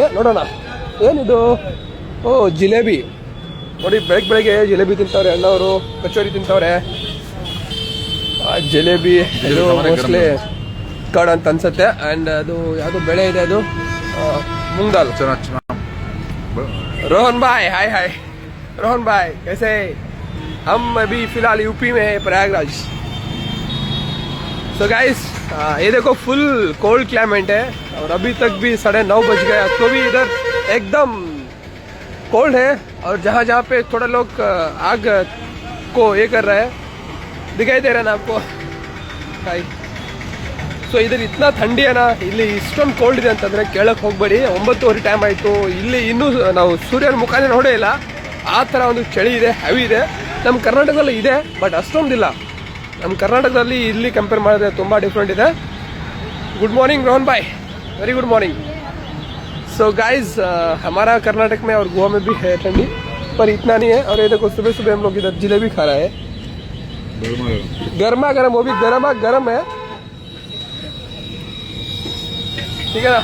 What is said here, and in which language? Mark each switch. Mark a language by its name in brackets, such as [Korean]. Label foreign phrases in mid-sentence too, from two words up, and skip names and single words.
[Kannada] ನೋಡೋಣ ಏನಿದು. ಓ ಜಿಲೇಬಿ ನೋಡಿ, ಬೆಳಿಗ್ಗೆ ಜಿಲೇಬಿ ತಿಂತವ್ರೆ ಅಣ್ಣವರು. ಕಚೋರಿ ತಿಂತವ್ರೆ. ಜಿಲೇಬಿ ಇದು ಮೋಸ್ಟ್ಲಿ ಕಡ್ ಅಂತ ಅನ್ಸುತ್ತೆ. ಅಂಡ್ ಅದು ಯಾವುದು ಬೆಳೆ ಇದೆ, ಅದು ಮುಂಗಾಲ್. [Hindi] रोहन भाई हाय रोहन भाई कैसे? हम अभी फिलहाल यूपी में है, प्रयागराज. तो गाइस ये देखो [English] full cold climate [Hindi] है और अभी तक भी 9:30 बज गया तो भी इधर एकदम कोल्ड है. और जहाँ पे थोड़ा लोग आग को ये कर रहे हैं, दिखाई दे रहा है ना आपको हाय. [Kannada] ಸೊ ಇದ್ರ [Hindi] इतना ठंडी [Kannada] ಅನ, ಇಲ್ಲಿ ಇಷ್ಟೊಂದು ಕೋಲ್ಡ್ ಇದೆ ಅಂತಂದ್ರೆ ಕೇಳಕ್ ಹೋಗ್ಬೇಡಿ. 9:30 ಟೈಮ್ ಆಯ್ತು, ಇಲ್ಲಿ ಇನ್ನೂ ನಾವು ಸೂರ್ಯನ ಮುಖಾನೇ ನೋಡೇ ಇಲ್ಲ. ಆ ಥರ ಒಂದು ಚಳಿ ಇದೆ, ಹೆವಿ ಇದೆ. ನಮ್ಮ ಕರ್ನಾಟಕದಲ್ಲಿ ಇದೆ ಬಟ್ ಅಷ್ಟೊಂದಿಲ್ಲ. ನಮ್ಮ ಕರ್ನಾಟಕದಲ್ಲಿ ಇಲ್ಲಿ ಕಂಪೇರ್ ಮಾಡಿದ್ರೆ ತುಂಬ ಡಿಫ್ರೆಂಟ್ ಇದೆ. [English] good morning Rohan bhai, very good morning. so guys [Hindi] हमारा कर्नाटक में और गोवा में भी है ठंडी, पर इतना नहीं है. और ये देखो सुबह हम लोग इधर जलेबी खा रहा है, गर्मा गर्म, वो भी गर्म है. ठीक है ना.